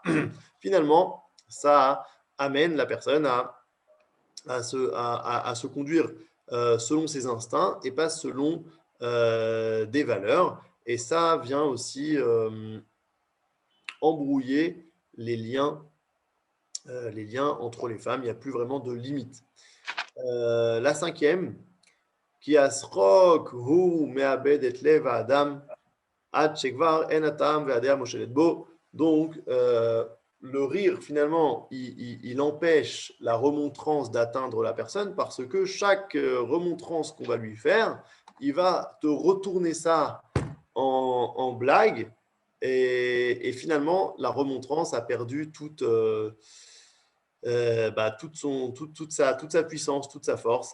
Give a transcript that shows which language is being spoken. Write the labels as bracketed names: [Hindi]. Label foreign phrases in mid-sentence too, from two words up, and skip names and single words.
[French] Finalement, ça amène la personne à se conduire selon ses instincts et pas selon des valeurs. Et ça vient aussi embrouiller les liens entre les femmes. Il n'y a plus vraiment de limite. La cinquième, [Hebrew] כי השחוק הוא מאבד את לב האדם עד שכבר אין הטעם והדעה מושלת בו. [French] Donc, le rire, finalement, il empêche la remontrance d'atteindre la personne parce que chaque remontrance qu'on va lui faire, il va te retourner ça en blague et finalement, la remontrance a perdu toute sa puissance, toute sa force.